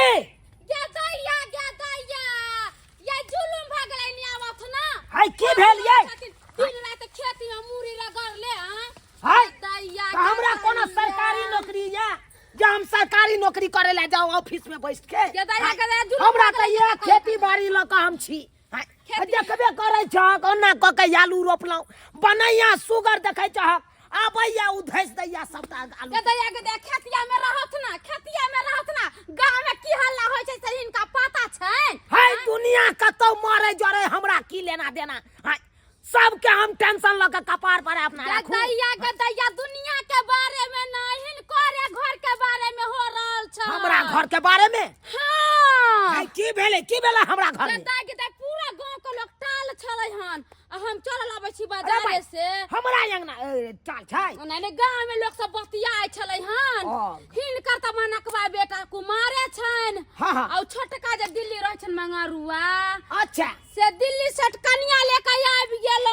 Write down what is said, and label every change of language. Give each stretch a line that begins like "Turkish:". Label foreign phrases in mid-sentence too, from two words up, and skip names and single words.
Maithili: गे दैया ये जुलुम भ गेलै नि आवत ना आई की भेल ये दिन रात खेती में मूरी रगड़ ले हाय दैया तो हमरा कोनो सरकारी नौकरी है जे हम सरकारी नौकरी करे ला जाओ ऑफिस में बैठ के गे दैया के हमरा त ये खेती बाड़ी ल के हम छी देखबे करे छ ओना क के आलू रोपलौ बनैया सुगर देखै छ आबैया उधैस दैया सबटा आलू गे दैया के खेतिया में रहत ना गांव में की हल्ला होय छै से इनका पता छै हाय दुनिया कतौ मारे जरे हमरा की लेना देना हाय सबके हम टेंशन ल के कपार पर अपना रखू गे दैया दुनिया के बारे में नहीं करे घर के बारे में हो रहल छ हमरा घर के बारे में हां हाय की भेले हमरा घर में गे पूरा गांव के लोग टाल छलै हन हम चल आबै छी बाजार से हमरा अंगना चाल छै नहीं गांव में लोग सब बतियाय छलै हन हिनकर त मनकबा बेटा कुमारे छन और छोटका जे दिल्ली रहै छन मंगारुआ अच्छा से दिल्ली से कन्या लेके आबि गेलो